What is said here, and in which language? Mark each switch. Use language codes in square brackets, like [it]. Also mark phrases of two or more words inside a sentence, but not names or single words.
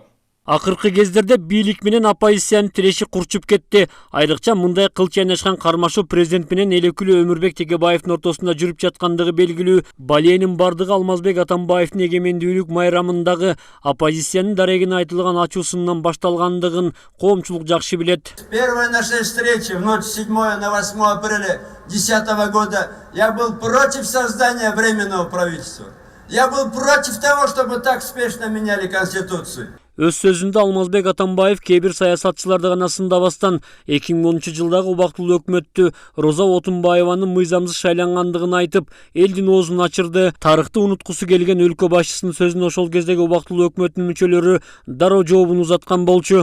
[ky] Акыркы кездерде бийлик менен оппозициянын тиреши курчуп кетти. Айрыкча мындай кыл чайнашкан кармашуу президент менен эл өкүлү Өмүрбек Текебаевдин ортосунда жүрүп жаткандыгы белгилүү. Баленин бардыгы Алмазбек Атамбаевдин эгемендүүлүк майрамындагы оппозициянын дарегине айтылган ачуусунан башталгандыгын коомчулук жакшы билет. [ru] Первая наша встреча в ночь 7 на 8 апреля 2010 года я был против создания временного правительства. Я был против того, чтобы так спешно меняли Конституцию. [ky] Өз сөзүндө Алмазбек Атамбаев кээ бир саясатчыларды гана сындабастан 2010-жылдагы убактылуу өкмөттү Роза Отунбаеванын мыйзамсыз шайлангандыгын айтып, элдин оозун ачырды. Тарыхты унуткусу келген өлкө башчысынын сөзүнө ошол кездеги убактылуу өкмөттүн мүчөлөрү дароо жообун узаткан болчу.